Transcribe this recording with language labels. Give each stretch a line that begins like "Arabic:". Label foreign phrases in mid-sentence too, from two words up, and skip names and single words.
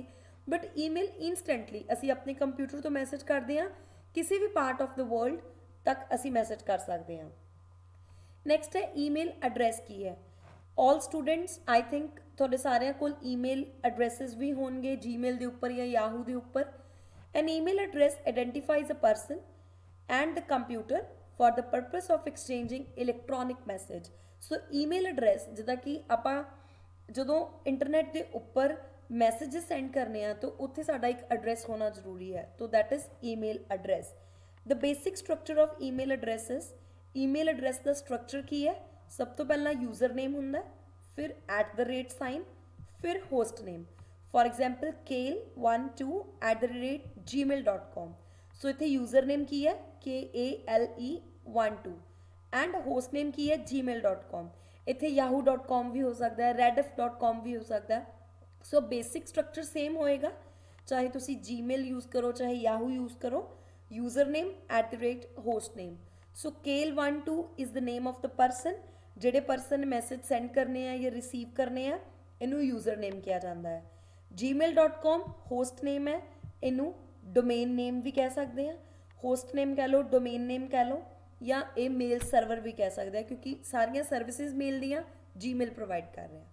English: But email instantly
Punjabi: ਅਸੀਂ ਆਪਣੇ ਕੰਪਿਊਟਰ ਤੋਂ ਮੈਸੇਜ ਕਰਦੇ ਹਾਂ, ਕਿਸੇ ਵੀ
English: part of the world
Punjabi: ਤੱਕ ਅਸੀਂ ਮੈਸੇਜ ਕਰ ਸਕਦੇ ਹਾਂ. ਨੈਕਸਟ ਹੈ
English: email address
Punjabi: ਕੀ ਹੈ.
English: All students I think
Punjabi: ਤੁਹਾਡੇ ਸਾਰਿਆਂ ਕੋਲ
English: email addresses
Punjabi: ਵੀ ਹੋਣਗੇ ਜੀਮੇਲ ਦੇ ਉੱਪਰ ਜਾਂ ਯਾਹੂ ਦੇ ਉੱਪਰ.
English: An email address identifies a person and the computer for the purpose of exchanging electronic message. So email address
Punjabi: ਜਿੱਦਾਂ ਕਿ ਆਪਾਂ ਜਦੋਂ ਇੰਟਰਨੈਟ ਦੇ ਉੱਪਰ
English: messages send
Punjabi: ਕਰਨੇ ਆ ਤਾਂ ਉੱਥੇ ਸਾਡਾ ਇੱਕ ਐਡਰੈਸ ਹੋਣਾ ਜ਼ਰੂਰੀ ਹੈ.
English: ਤਾਂ that is email address. The basic structure of email address is, email address
Punjabi: ਦਾ structure ਕੀ ਹੈ? ਸਭ ਤੋਂ ਪਹਿਲਾਂ
English: user name
Punjabi: ਹੁੰਦਾ, ਫਿਰ @, ਫਿਰ
English: host name. For example kale12@gmail.com.
Punjabi: ਸੋ ਇੱਥੇ
English: user name
Punjabi: ਕੀ ਹੈ? KALE12
English: and host name
Punjabi: ਕੀ ਹੈ? gmail.com. ਇੱਥੇ yahoo.com ਵੀ ਹੋ ਸਕਦਾ ਹੈ, rediff.com ਵੀ ਹੋ ਸਕਦਾ ਹੈ.
English: So basic structure same
Punjabi: ਹੋਏਗਾ, ਚਾਹੇ ਤੁਸੀਂ gmail ਯੂਜ਼ ਕਰੋ ਚਾਹੇ yahoo ਯੂਜ਼ ਕਰੋ.
English: user name @host name. ਸੋ kale12 is the name of the person.
Punjabi: ਜਿਹੜੇ ਪਰਸਨ
English: message send
Punjabi: ਕਰਨੇ ਆ ਜਾਂ ਰਿਸੀਵ ਕਰਨੇ ਆ, ਇਹਨੂੰ
English: user name
Punjabi: ਕਿਹਾ ਜਾਂਦਾ ਹੈ. gmail.com
English: host name
Punjabi: ਹੈ, ਇਹਨੂੰ
English: domain name
Punjabi: ਵੀ ਕਹਿ ਸਕਦੇ ਹਾਂ.
English: host name
Punjabi: ਕਹਿ ਲਓ,
English: domain name
Punjabi: ਕਹਿ ਲਓ, ਜਾਂ ਇਹ
English: mail server
Punjabi: ਵੀ ਕਹਿ ਸਕਦੇ ਆ, ਕਿਉਂਕਿ ਸਾਰੀਆਂ ਸਰਵਿਸਿਜ਼ ਮੇਲ ਦੀਆਂ ਜੀਮੇਲ ਪ੍ਰੋਵਾਈਡ ਕਰ ਰਿਹਾ.